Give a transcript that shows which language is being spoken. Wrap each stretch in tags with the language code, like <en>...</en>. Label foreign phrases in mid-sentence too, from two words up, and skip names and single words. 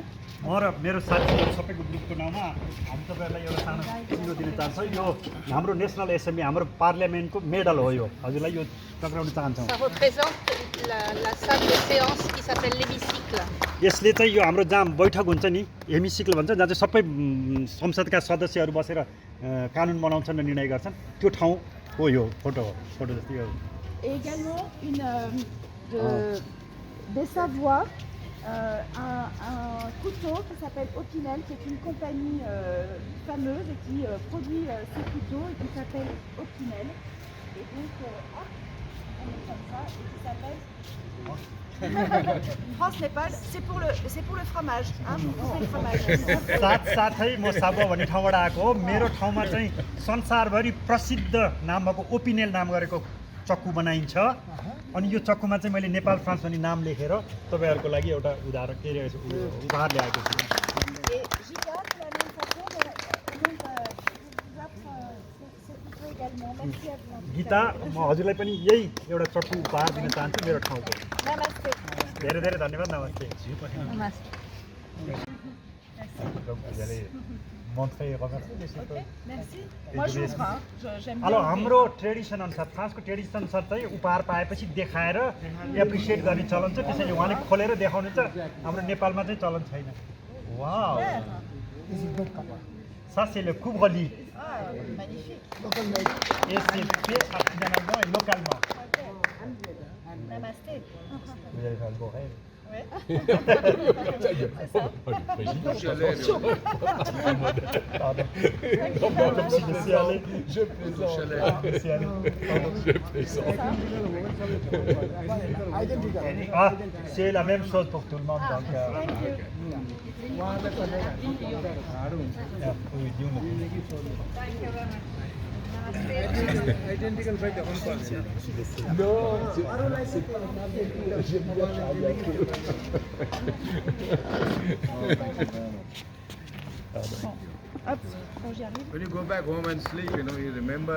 <ne>म र मेरो साथीहरू सबैको ग्रुपको नाममा हामी तपाईँहरूलाई एउटा सानो चिनो दिन चाहन्छौँ। यो हाम्रो</ne> <en>national assembly</en> <ne>हाम्रो पार्लियामेन्टको मेडल हो। यो हजुरलाई यो टक्राउन चाहन्छौँ।</ne> <fr>Ça représente la salle de séance qui s'appelle l'hémicycle.</fr> <ne>यसले चाहिँ यो हाम्रो जहाँ बैठक हुन्छ नि हेमिसिकल भन्छ, जहाँ चाहिँ सबै संसदका सदस्यहरू बसेर कानुन बनाउँछन् र निर्णय गर्छन्, त्यो ठाउँ हो। यो फोटो जस्तै यो।</ne> <fr>Et également des Savoies, un couteau qui s'appelle Opinel, qui est une compagnie fameuse et qui produit ces couteaux et qui s'appelle Opinel. Et donc, on est comme ça, et qui s'appelle France-Népal. C'est pour le fromage, hein, pour couper le fromage.</fr> <ne>साथसाथै म साबुवा भन्ने ठाउँबाट आएको हो। मेरो ठाउँमा चाहिँ संसारभरि प्रसिद्ध नाम भएको ओपिनेल नाम गरेको चक्कु बनाइन्छ। अनि यो चक्कुमा चाहिँ मैले नेपाल फ्रान्स भन्ने नाम लेखेर तपाईँहरूको लागि एउटा उपहार ल्याएको छु।</ne> <fr>Et Giga, de la même façon, vous offre ce couteau également. Merci à vous.</fr> <ne>गीता, म हजुरलाई पनि यही एउटा चक्कु उपहार दिन चाहन्छु मेरो ठाउँको। Namaste. धेरै धेरै धन्यवाद। नमस्ते।</ne> <fr>Vous allez montrer et remercier les Ok, merci. Et Moi je je vais- vous prends. J'aime bien.</fr> <ne>Alors हाम्रो ट्रेडिसन अनुसार फ्रान्सको ट्रेडिसन अनुसार चाहिँ उपहार पाएपछि देखाएर एप्रिसिएट गर्ने चलन छ। त्यसैले उहाँले खोलेर देखाउनुहुन्छ। हाम्रो नेपालमा चाहिँ चलन छैन। वाउ,</ne> <en>This is good cover.</en> <fr>ça c'est le couvre-lit Ah, magnifique.</fr> <en>Local made.</en> <fr>et c'est fait artisanalement et localement. Ok. Namasté. Vous allez faire le beau rêve. Ouais. Pardon. Comme si je suis allé. Je plaisante. Je suis allé. Pardon. Je plaisante.</fr> <en>Identical.</en> <fr>Ah, c'est la même chose pour tout le monde. Donc,</fr> <en>Thank you. yeah, we do know. When you go back home and sleep, you know, you remember.</en>